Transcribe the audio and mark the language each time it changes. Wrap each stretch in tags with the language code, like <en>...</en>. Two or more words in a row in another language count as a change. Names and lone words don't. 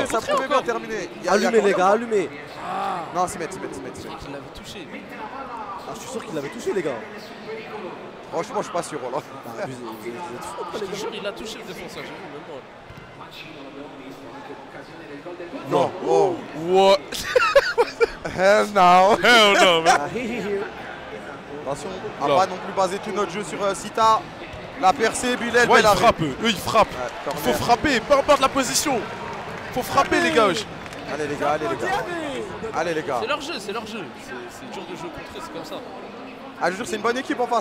<fr>Ça pouvait bien terminer. Allumez, les gars, allumez. Non, c'est mettre. Il l'avait touché. Ah, je suis sûr qu'il l'avait touché, les gars. Franchement, je suis pas sûr, là. Bah, vous êtes fous, quoi, Je les te gars. jure, il a touché le défenseur, j'ai vu, même moi. Non. Oh.</fr> <en>What? Hell no. Hell no, man.</en> <fr>Ah, hi, hi, hi. Attention, on Là. va pas non plus baser tout notre jeu sur Sita. La percée, Bilal. Ouais, ils frappent, eux ils frappent. Ouais, Il faut frapper, peu importe la position. Faut frapper les gars. Allez les gars, allez les gars. Allez les gars. C'est leur jeu, c'est leur jeu. C'est dur de jouer contre eux, c'est comme ça. Ah, je jure, c'est une bonne équipe en face.</fr>